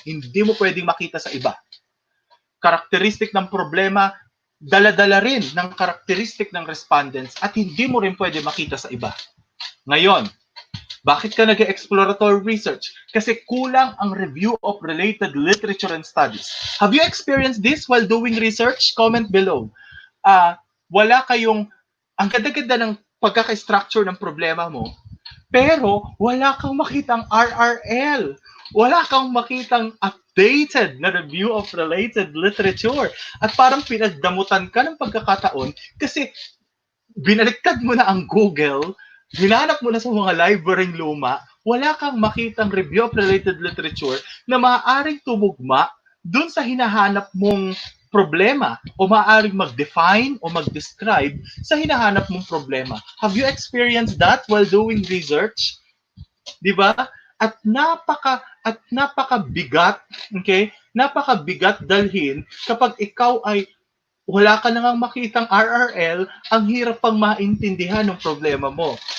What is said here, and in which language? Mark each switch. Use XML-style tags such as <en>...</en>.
<tl>Hindi mo pwedeng makita sa iba. Characteristic ng problema, dala-dala rin ng characteristic ng respondents at hindi mo rin pwede makita sa iba. Ngayon, bakit ka nag-exploratory research? Kasi kulang ang review of related literature and studies.</tl> <en>Have you experienced this while doing research? Comment below.</en> <tl>Wala kayong, ang ganda-ganda ng pagkaka-structure ng problema mo, pero wala kang makitang RRL. Wala kang makitang updated na review of related literature. At parang pinagdamutan ka ng pagkakataon kasi binaliktad mo na ang Google, hinanap mo na sa mga library luma, wala kang makitang review of related literature na maaaring tumugma dun sa hinahanap mong problema o maaaring mag-define o mag-describe sa hinahanap mong problema.</tl> <en>Have you experienced that while doing research?</en> <tl>'Di ba? At napakabigat, okay? Napakabigat dalhin kapag ikaw ay wala ka nang makitang RRL, ang hirap pang maintindihan ng problema mo.</tl>